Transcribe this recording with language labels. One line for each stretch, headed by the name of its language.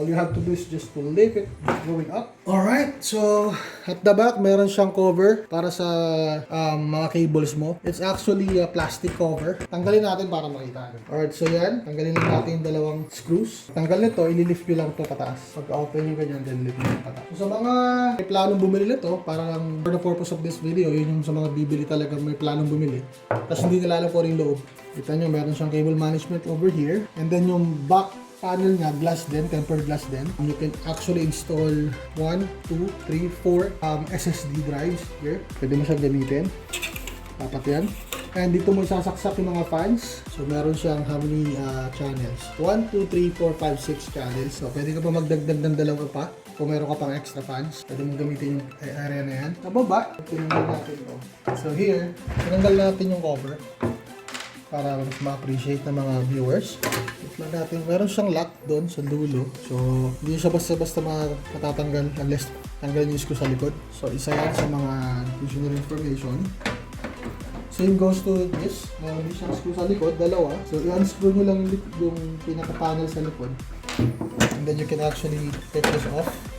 English: All you have to do is just to lift it going up. Alright, so at the back,
Filipino: meron siyang cover para sa mga cables mo.
English: It's actually a plastic cover.
Filipino: Tanggalin natin para makita. Alright, so yan, tanggalin lang natin yung dalawang screws. Tanggal nito, ililift nyo lang ito pataas. Pag-open nyo ganyan, then lift nyo pataas. So sa mga may planong bumili nito, parang
English: for the purpose of this video,
Filipino: yun yung sa mga bibili talaga may planong bumili. Tapos hindi nila alam ko rin loob. Kita nyo, meron siyang cable management over here. And then yung back panel niya, glass din, tempered glass din.
English: You can actually install 1, 2, 3, 4 SSD drives here.
Filipino: Pwede mo siyang gamitin. Dapat yan. And dito mo sasaksak yung mga fans. So meron siyang
English: how many channels?
Filipino: 1, 2, 3, 4, 5, 6 channels. So pwede ka pa magdagdag ng dalawa pa. Kung meron ka pang extra fans, pwede mong gamitin yung area na yan. Sa baba, tinanggal natin ito. So here, tinanggal natin yung cover. para mas ma-appreciate ng mga viewers. Wait lang natin. Meron siyang lock doon sa dulo. So, hindi siya basta-basta matatanggal unless tanggalin yung screw sa likod.
English: So,
Filipino: isa yan sa mga
English: additional information. Same goes to this.
Filipino: Meron din siyang screw sa likod, dalawa. So, i-unscrew nyo lang yung pinaka-panel sa likod.
English: And then you can actually take this off.